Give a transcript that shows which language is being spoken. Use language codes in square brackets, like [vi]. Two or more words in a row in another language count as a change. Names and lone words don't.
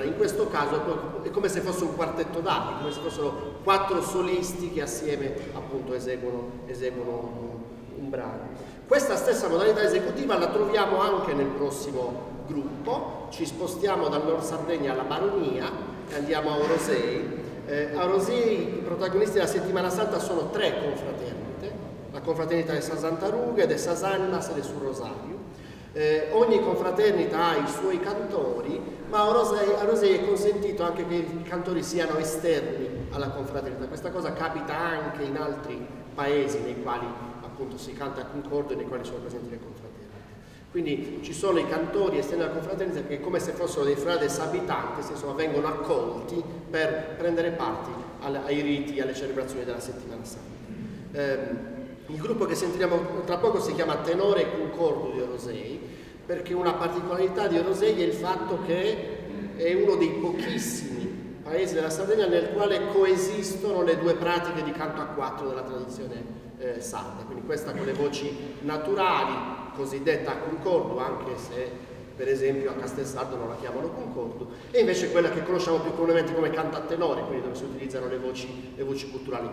[it] In questo caso è come se fosse un quartetto d'archi, come se fossero 4 solisti che assieme appunto eseguono un brano. Questa stessa modalità esecutiva la troviamo anche nel prossimo gruppo. Ci spostiamo dal Nord Sardegna alla Baronia e andiamo a Orosei. A Orosei i protagonisti della Settimana Santa sono 3 confraternite: la confraternita di Sasantaruga, de Sasannas e de Sul Rosario. Ogni confraternita ha i suoi cantori, ma a Orosei è consentito anche che i cantori siano esterni alla confraternita. Questa cosa capita anche in altri paesi nei quali appunto si canta a concordo e nei quali sono presenti le confraternite. Quindi ci sono i cantori esterni alla confraternita che, come se fossero dei [sc] frades abitantes, [it] insomma, vengono accolti per prendere parte ai riti, alle celebrazioni della Settimana Santa. Il gruppo che sentiremo tra poco si chiama Tenore Concordo di Orosei, perché una particolarità di Orosei è il fatto che è uno dei pochissimi paesi della Sardegna nel quale coesistono le 2 pratiche di canto a 4 della tradizione sarda, quindi questa con le voci naturali, cosiddetta a concordo, anche se per esempio a Castelsardo non la chiamano concordo, e invece quella che conosciamo più comunemente come canto a tenore, quindi dove si utilizzano le voci culturali.